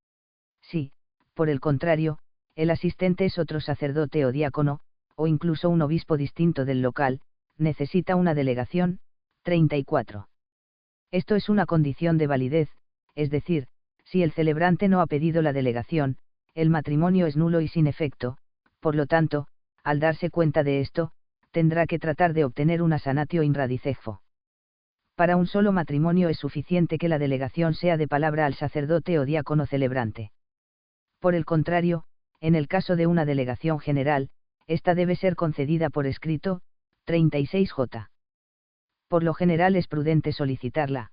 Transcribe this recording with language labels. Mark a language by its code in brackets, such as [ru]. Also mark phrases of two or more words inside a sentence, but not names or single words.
[es] Si, por el contrario, el asistente es otro sacerdote o diácono, o incluso un obispo distinto del local, necesita una delegación, 34. Esto es una condición de validez, es decir, si el celebrante no ha pedido la delegación, el matrimonio es nulo y sin efecto, por lo tanto, al darse cuenta de esto, tendrá que tratar de obtener una [la] sanatio in radicefo. [es] Para un solo matrimonio es suficiente que la delegación sea de palabra al sacerdote o diácono celebrante. Por el contrario, en el caso de una delegación general, esta debe ser concedida por escrito, 36J. Por lo general es prudente solicitarla.